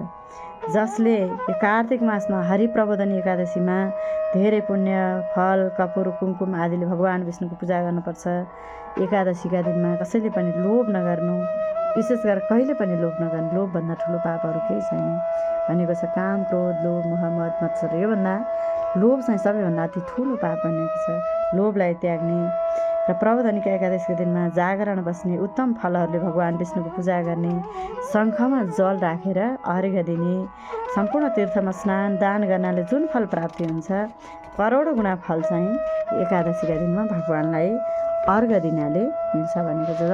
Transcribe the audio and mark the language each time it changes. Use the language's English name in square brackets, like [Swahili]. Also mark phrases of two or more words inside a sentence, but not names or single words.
[Nepali] जसले यो कार्तिक मासमा हरिप्रबोधनी एकादशीमा धेरै पुण्य फल कपुर कुमकुम आदिले भगवान विष्णुको पूजा गर्नुपर्छ। एकादशीका दिनमा कसैले पनि लोभ नगर्नु, विशेष गरेर कहिले पनि लोभ नगर्नु। लोभभन्दा ठुलो पापहरू केही छैन भनेको छ। काम क्रोध लोभ मोह मद मत्सर, योभन्दा लोभ चाहिँ सबैभन्दा अति ठुलो पाप भनेको छ। लोभलाई त्याग्ने र प्रबोधनीका एकादशीको दिनमा जागरण बस्ने, उत्तम फलहरूले भगवान विष्णुको पूजा गर्ने, शङ्खमा जल राखेर अर्घ्य दिने, सम्पूर्ण तीर्थमा स्नान दान गर्नाले जुन फल प्राप्ति हुन्छ करोडौँ गुणा फल चाहिँ एकादशीका दिनमा भगवानलाई अर्घ्य दिनाले मिल्छ भनेको छ।